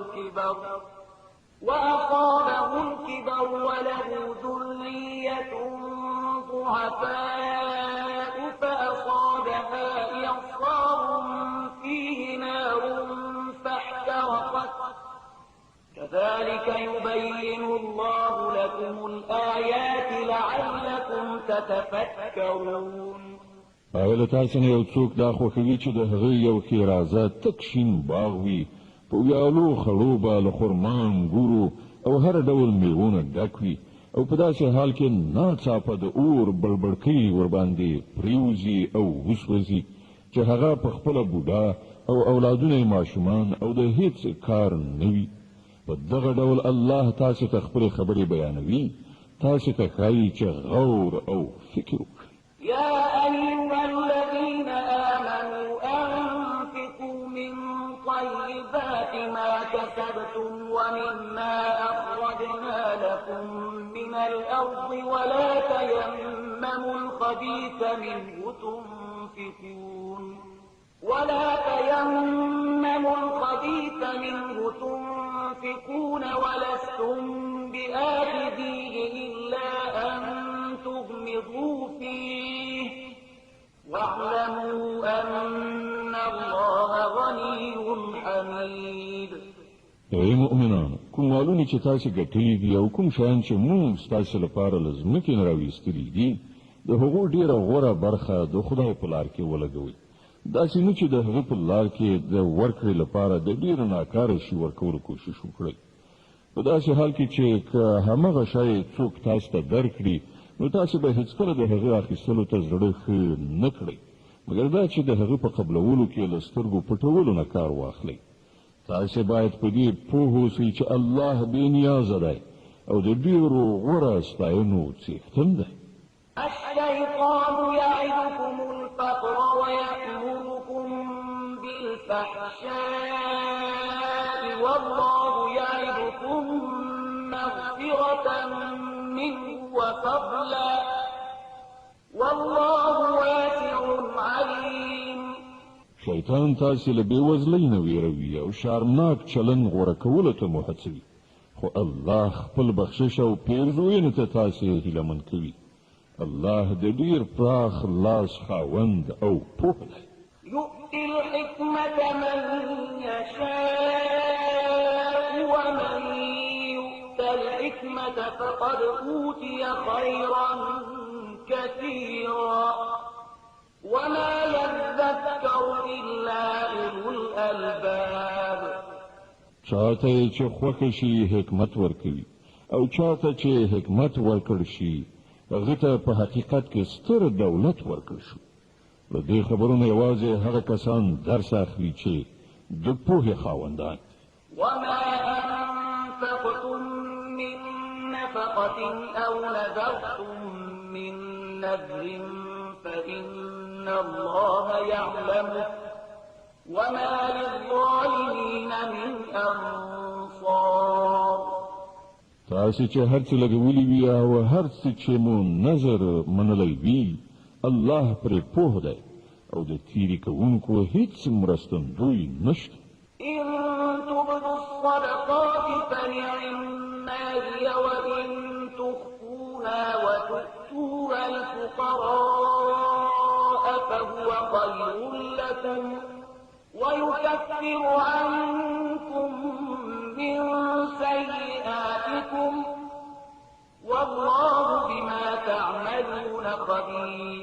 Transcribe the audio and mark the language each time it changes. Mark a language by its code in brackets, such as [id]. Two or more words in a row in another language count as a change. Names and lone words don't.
[ar] الكبر وله ذرية ضعفاء فأصابها إعصار فيه نار فاحترقت كذلك يبين الله لكم الآيات لعلكم تتفكرون. [ps] له تاسو نه یو څوک دا خوښوي چې د هغه یو ښېرازه تک شین باغ وي په ویالو خړو به له خرما انګورو او هر ډول میوونه ډک وي او په داسې حال کې ناڅاپه د اور بړبړکۍ ورباندې پریوځي او وسوځي چې هغه په خپله بوډا او اولادونه یې ماشومان او د هیڅ کار نه وي. په دغه ډول الله تاسو ته خپلې خبرې بیانوي، تاسو ته ښایي چې غور او فکر وکړئ. [ar] يا أيها الذين آمنوا أنفقوا من طيبات ما كسبتم ومما أخرجنا لكم من الأرض ولا تيمموا الخبيث منه تنفقون ولستم بآخذيه إلا أن تغمضوا فيه واعلموا أن الله غني حميد. [ps] ای مؤمنانو، کوم مالونه چې تاسو ګټلي دي او کوم شیان چې موږ ستاسو لپاره له ځمکې نه راویستلي دي د هغو ډېره غوره برخه د خدای په لار کې ولګوئ. داسې نه چې د هغه په لار کې د ورکړې لپاره د ډېرو ناکاره شي ورکولو کوشش وکړئ. په داسې حال کې چې که همغه شی څوک تاسو ته درکړي نو تاسو به هېڅکله د هغه اخیستلو ته زړه ښه نه کړئ مګر دا چې د هغه په قبلولو کې له سترګو پټولو نه کار واخلئ. تاسو باید په دې پوه اوسئ چې الله بې نیازه دی او د ډېرو غوره ستاینو څښتن دی. [ar] الشيطان يعدكم الفقر ويأمركم بالفحشاء والله يعدكم مغفرة منه وفضلا والله واسع عليم. [ps] شیطان تاسو له بېوزلۍ نه ویروي او شرمناک چلند غوره کولو ته مو هڅوي، خو الله خپل بخشش او پیرزوینې ته تاسو هیلهمن کوي. الله د ډېر پراخ لاس خاوند او پوه دی. [ar] يؤتي الحكمة من يشاء ومن يؤت الحكمة فقد أوتي خيرا كثيرا وما يذكر إلا أولو الألباب. [ps] چاته چې خوښ شي حکمت ورکوي او چاته چې حکمت ورکړ شي هغه ته په حقیقت کې ستر دولت ورکړ شو. له دې خبرونو یوازې هغه کسان درس اخلي چې د پوهې خاوندان. [ar] وما أنفقتم من نفقة أو نذرتم من نذر فإن الله يعلمه وما للظالمين من أنصار. [ps] تاسو چې هر څه لګولي وي او هر څه چې مو نظر منلی وي الله پرې پوه دی او د تیری کوونکو هیڅ مرستندوی نشته. [ar] إن تبدوا الصدقات فنعما هي وإن تخفوها وتؤتوها الفقراء فهو خير لكم ويكفر عنكم من سيئاتكم والله بما تعملون خبير.